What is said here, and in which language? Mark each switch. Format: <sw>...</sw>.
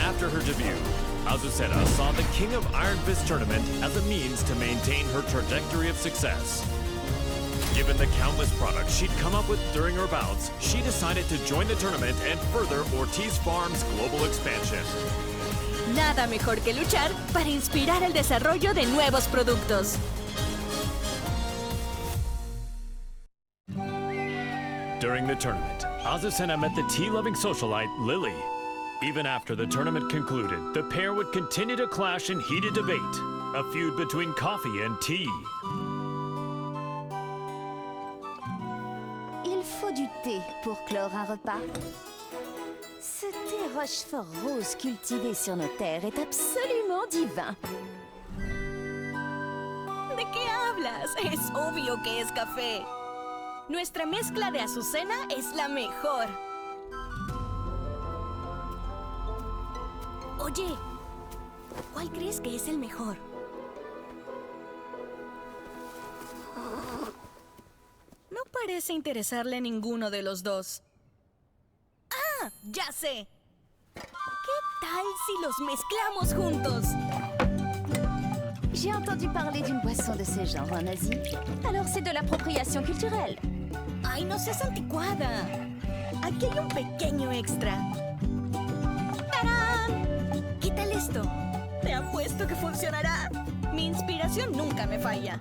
<en>After her debut, Azucena saw the King of Iron Fist tournament as a means to maintain her trajectory of success. Given the countless products she'd come up with during her bouts, she decided to join the tournament and further Ortiz Farm's global expansion.</en> <es>Nada mejor que luchar para inspirar el desarrollo de nuevos productos.</es> <en>During the tournament, Azucena met the tea-loving socialite Lili. Even after the tournament concluded, the pair would continue to clash in heated debate, a feud between coffee and tea.</en> <fr>Il faut du thé pour clore un repas. Ce thé Rochefort rose cultivé sur nos terres est absolument divin.</fr> <es>¿De qué hablas? Es obvio que es café. Nuestra mezcla de Azucena es la mejor. Oye, ¿cuál crees que es el mejor? No parece interesarle ninguno de los dos. ¡Ah! ¡Ya sé! ¿Qué tal si los mezclamos juntos?</es> <fr>J'ai entendu parler d'une boisson de ce genre en Asie. Alors c'est de l'appropriation culturelle.</fr> <es>¡Ay, no seas anticuada! Aquí hay un pequeño extra. ¡Tarán! ¿Qué tal esto? Te apuesto que funcionará. Mi inspiración nunca me falla.</es>